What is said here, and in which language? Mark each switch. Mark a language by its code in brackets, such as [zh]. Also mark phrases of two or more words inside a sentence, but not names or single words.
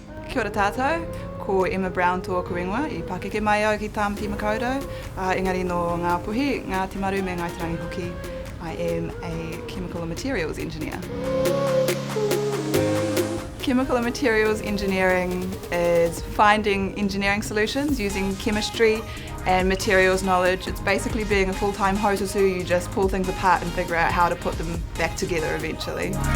[mi] Kia ora tātou, ko Emma Brown tōku ingoa, I pakeke mai au ki Tāmati Makaurau. Engari no ngā puhi, ngā timaru me Ngaitarangi hoki, [en] I am a chemical and materials engineer. Chemical and materials engineering is finding engineering solutions using chemistry and materials knowledge. It's basically being a full-time hotosu. You just pull things apart and figure out how to put them back together eventually.